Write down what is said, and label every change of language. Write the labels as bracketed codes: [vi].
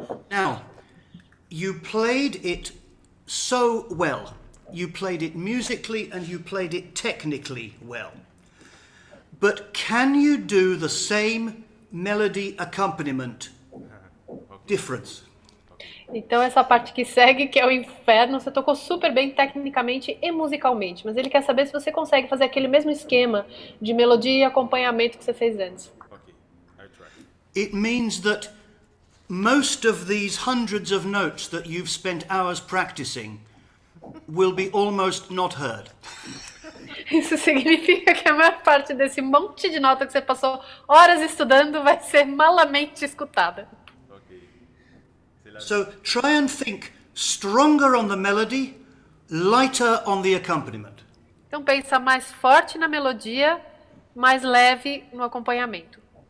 [en] Now, you played it so well. You played it musically and you played it technically well. But can you do the same melody accompaniment difference. [pt] Então essa parte que segue, que é o inferno, você tocou super bem tecnicamente e musicalmente, mas ele quer saber se você consegue fazer aquele mesmo esquema de melodia e acompanhamento que você fez antes. [en] Okay, I try. It means that most of these hundreds of notes that you've spent hours practicing will be almost not heard. [pt] Isso significa que a maior parte desse monte de nota que você passou horas estudando vai ser malamente escutada. [en] Okay. So try and think stronger on the melody, lighter on the accompaniment. [pt] Então pensa mais forte na melodia, mais leve no acompanhamento.